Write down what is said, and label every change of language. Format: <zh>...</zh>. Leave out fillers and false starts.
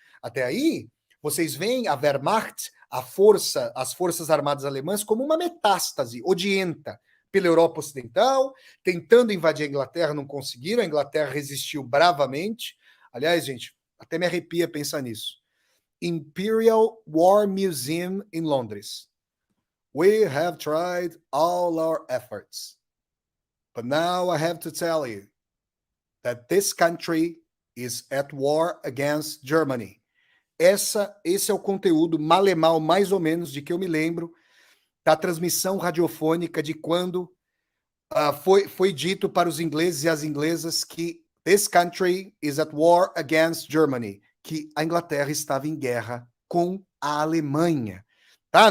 <pt>Até aí, vocês veem a Wehrmacht, as Forças Armadas Alemãs, como uma metástase odienta pela Europa Ocidental, tentando invadir a Inglaterra, não conseguiram, a Inglaterra resistiu bravamente. Aliás, gente, até me arrepia pensar nisso. Imperial War Museum em Londres.</pt> <en>We have tried all our efforts. But now I have to tell you that this country is at war against Germany.</en> <pt>Esse é o conteúdo malemal, mais ou menos, de que eu me lembro da transmissão radiofônica de quando foi dito para os ingleses e as inglesas que</pt> <en>this country is at war against Germany,</en> <pt>que a Inglaterra estava em guerra com a Alemanha. Tá?</pt>